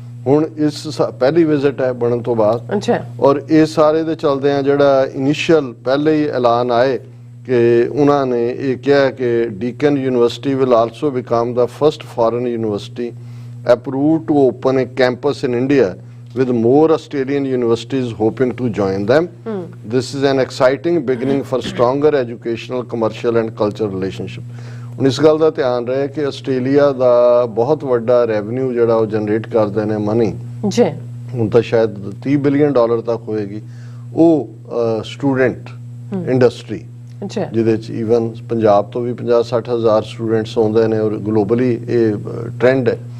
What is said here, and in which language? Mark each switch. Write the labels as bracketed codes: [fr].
[pa] ਹੁਣ ਇਸ ਪਹਿਲੀ ਵਿਜ਼ਿਟ ਹੈ ਬਣਨ ਤੋਂ ਬਾਅਦ, ਔਰ ਇਹ ਸਾਰੇ ਦੇ ਚਲਦੇ ਆ ਜਿਹੜਾ ਇਨੀਸ਼ੀਅਲ ਪਹਿਲੇ ਹੀ ਐਲਾਨ ਆਏ ਕਿ ਉਹਨਾਂ ਨੇ ਇਹ ਕਿਹਾ ਕਿ [en] Deakin university will also become the first foreign university approved to open a campus in India with more Australian universities hoping to join them. This is an exciting beginning for stronger educational, commercial and cultural relationship. [pa] ਹੁਣ ਇਸ ਗੱਲ ਦਾ ਧਿਆਨ ਰਹੇ ਕਿ Australia ਦਾ ਬਹੁਤ ਵੱਡਾ revenue ਜਿਹੜਾ ਉਹ ਜਨਰੇਟ ਕਰਦੇ ਨੇ ਮਨੀ ਜੀ, ਹੁਣ ਤਾਂ ਸ਼ਾਇਦ $30 ਬਿਲੀਅਨ ਤੱਕ ਹੋਏਗੀ, ਉਹ ਸਟੂਡੈਂਟ ਇੰਡਸਟਰੀ ਜਿਹਦੇ ਚ ਈਵਨ ਪੰਜਾਬ ਤੋਂ ਵੀ 50-60 ਹਜ਼ਾਰ ਸਟੂਡੈਂਟਸ ਆਉਂਦੇ ਨੇ ਔਰ ਗਲੋਬਲੀ ਇਹ ਟ੍ਰੈਂਡ ਹੈ।